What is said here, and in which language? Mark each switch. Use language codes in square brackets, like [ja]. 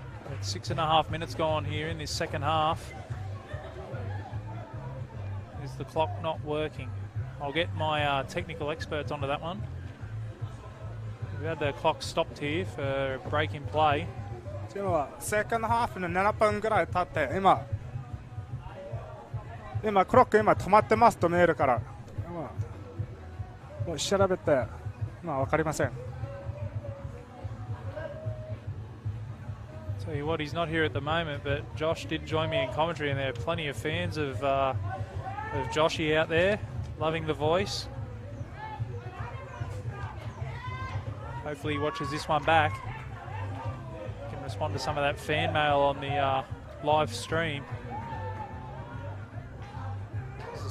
[en] At 6.5 minutes gone here in this second half. Is the clock not working? I'll get my technical experts onto that one. We had the clock stopped here for a break in play. [ja] セカンドハーフの7分ぐらい経って今クロック今止まってますと見えるからもう調べて分かりません。 [en] Tell you what, he's not here at the moment, but Josh did join me in commentary, and there are plenty of fans of Joshy out there, loving the voice. Hopefully he watches this one back. Can respond to some of that fan mail on the live stream. As the